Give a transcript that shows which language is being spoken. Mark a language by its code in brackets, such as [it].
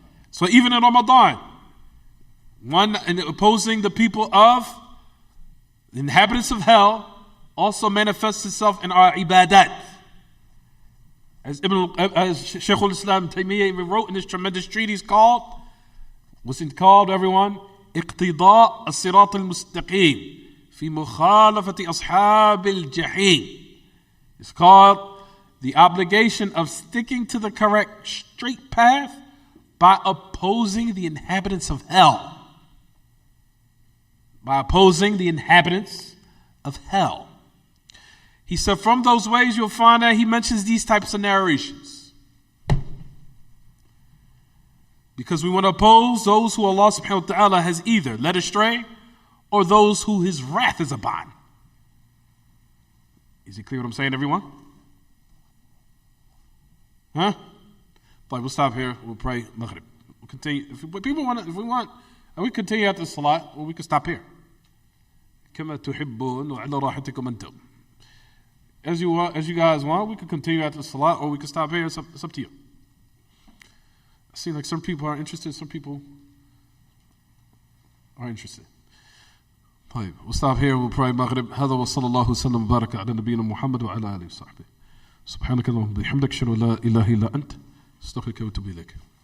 [en] So even in Ramadan, one in opposing the people of the inhabitants of hell also manifests itself in our ibadat. As Shaykh al-Islam Taymiyyah wrote in this tremendous treatise called, what's it called, everyone? [ar] اقتضاء الصراط المستقيم في مخالفة أصحاب الجحيم. [en] It's called the obligation of sticking to the correct straight path by opposing the inhabitants of hell. By opposing the inhabitants of hell. He said from those ways you'll find that he mentions these types of narrations. Because we want to oppose those who Allah subhanahu wa ta'ala has either led astray or those who his wrath is upon. Is it clear what I'm saying, everyone? Huh? But we'll stop here. We'll pray Maghrib. We'll continue. If we want, and we continue after the salat, or we can stop here. [ar] كما تحبون وعلى راحتكم أنتم. [en] As you guys want, we can continue after the salat, or we can stop here. It's up to you. I see like some people are interested, some people are interested. طيب, we'll stop here. We'll pray Maghrib. [ar] هذا وصلى الله وسلم وبارك على نبينا محمد وعلى آله وصحبه. سبحانك اللهم وبحمدك أشهد أن لا إله إلا أنت أستغفرك وأتوب إليك.